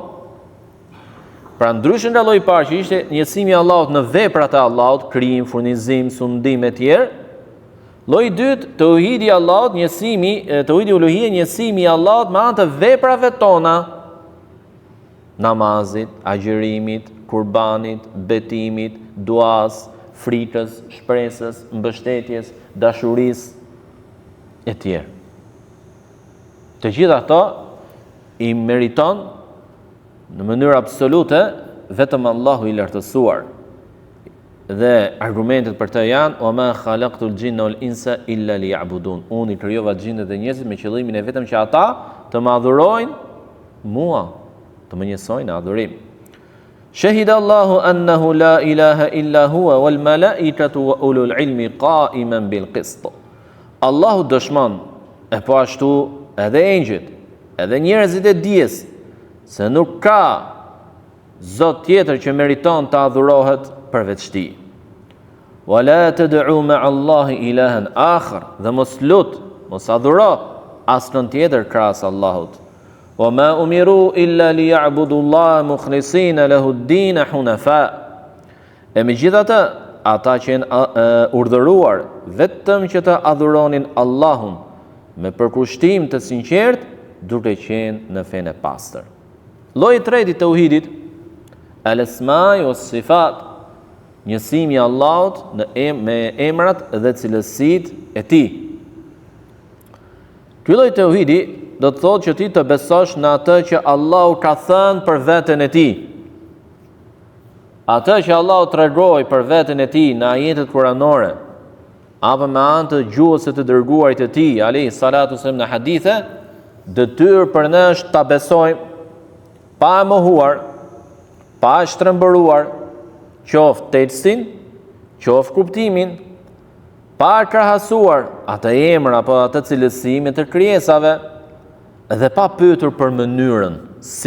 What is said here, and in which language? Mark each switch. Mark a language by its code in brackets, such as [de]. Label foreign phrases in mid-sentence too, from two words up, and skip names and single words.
[sq] Pra ndryshe nga lloji i parë që ishte njësimi i Allahut në veprat e Allahut, krijim, furnizim, sundim e tjerë, lloji i dytë, tauhidi i Allahut, tauhidi uluhie, njësimi i Allahut me anë të veprave tona, namazit, agjerimit, kurbanit, betimit, duas, frikës, shpresës, mbështetjes, dashurisë e tjerë. Të gjitha ato i meriton në mënyrë absolute vetëm Allahu i lartësuar. Dhe argumentet për të janë: [ar] "وما خلقت الجن والإنس إلا ليعبدون." [sq] Unë i krijova xhindet dhe njerëzit me qëllimin e vetëm që ata të më adhurojnë mua, të më njësojnë në adhurim. [ar] شهد الله أنه لا إله إلا هو والملائكة وأولو العلم قائما بالقسط. [sq] Allahu dëshmon, e po ashtu edhe engjëjt, edhe njerëzit e dijes, se nuk ka Zot tjetër që meriton të adhurohet përveç Tij. [ar] ولا تدع مع الله إلها آخر, [sq] dhe mos adhuro asnjë tjetër krahas Allahut. [ar] وما أمروا إلا ليعبدوا الله مخلصين له الدين حنفاء. [sq] E megjithatë, ata që janë urdhëruar vetëm që të adhuronin Allahun me përkushtim të sinqert, duke qenë në fenë e pastër. Lloji i tretë i tauhidit, [ar] الأسماء والصفات, [sq] njësimi i Allahut me emrat dhe cilësitë e Tij. Ky lloj tauhidi do të thotë që ti të besosh në atë që Allahu ka thënë për veten e Tij. Atë që Allahu tregoi për veten e Tij në ajetet kuranore, apo me anë të gjuhës së të dërguarit të Tij, [ar] عليه الصلاة والسلام, [sq] në hadithe, detyrë për ne është ta besojmë pa e mohuar, pa e shtrembëruar, qoftë tekstin, qoftë kuptimin, pa e krahasuar atë emër apo atë cilësime të krijesave, dhe pa pyetur për mënyrën si.